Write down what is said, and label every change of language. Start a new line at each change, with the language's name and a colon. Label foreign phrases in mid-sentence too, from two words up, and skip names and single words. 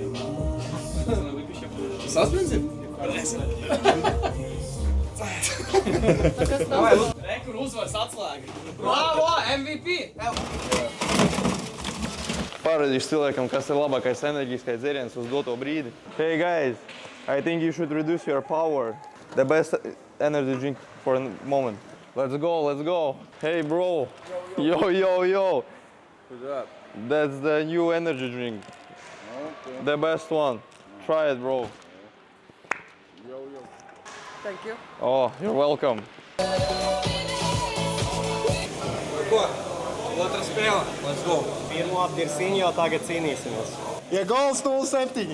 Latvian: Sasprindzim? Rekur uzvars atslēga. Bravo, MVP! Parādīšu cilvēkam, kas ir labākais enerģiskais dzēriens uz doto brīdi.
English: Hey guys, I think you should reduce your power. The best energy drink for a moment. Let's go, let's go. Hey bro. Yo, yo, yo. What's up? That's the new energy drink. Okay. The best one. Try it, bro. Thank you. Oh, you're welcome.
Latvian: Ko? Otra spēle.
English: Let's go.
Latvian: Pirmo apdirsiņu jau tagad cīnīsimies. Ja gols 0-7.